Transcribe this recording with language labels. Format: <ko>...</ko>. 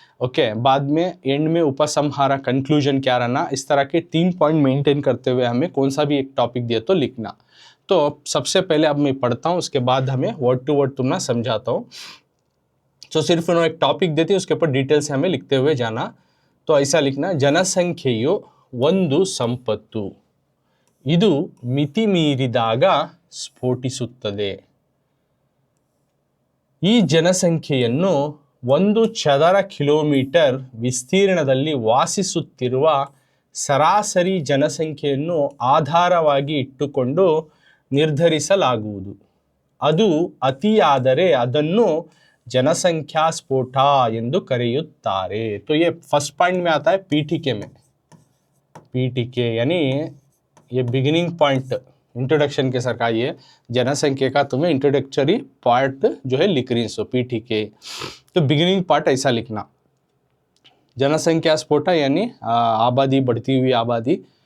<hi>Okay, बाद में and में उपसंहार कंक्लूजन क्या रहना, इस तरह के 3 पॉइंट मेंटेन करते हुए हमें कौन सा भी एक टॉपिक दिया तो लिखना। तो सबसे पहले अब मैं पढ़ता हूँ, उसके बाद हमें वर्ड टू वर्ड तुमने समझाता हूँ। तो सिर्फ उन्होंने एक टॉपिक देती है, उसके ऊपर डिटेल से हमें लिखते हुए जाना। तो ऐसा लिखना,</hi> <kn>ಜನಸಂಖ್ಯೆಯು ಒಂದು ಸಂಪತ್ತು, ಇದು ಮಿತಿಮೀರಿದಾಗ ಸ್ಫೋಟಿಸುತ್ತದೆ। ಈ ಜನಸಂಖ್ಯೆಯನ್ನು 1 ಚದರ ಕಿಲೋಮೀಟರ್ ವಿಸ್ತೀರ್ಣದಲ್ಲಿ ವಾಸಿಸುತ್ತಿರುವ ಸರಾಸರಿ ಜನಸಂಖ್ಯೆಯನ್ನು ಆಧಾರವಾಗಿ ಇಟ್ಟುಕೊಂಡು ನಿರ್ಧರಿಸಲಾಗುವುದು। ಅದು ಅತಿಯಾದರೆ ಅದನ್ನು जनसंख्या स्फोटा ಎಂದು ಕರೆಯುತ್ತಾರೆ।</kn> <hi>तो ये फर्स्ट पॉइंट में आता है पीटीके में, पीटीके यानी ये बिगिनिंग पॉइंट इंट्रोडक्शन के सरकार, ये जनसंख्या का तुम्हें इंट्रोडक्टरी पार्ट जो है लिख रही सो पीटीके। तो बिगिनिंग पार्ट ऐसा लिखना, जनसंख्या स्फोटा यानी आबादी, बढ़ती हुई आबादी।</hi>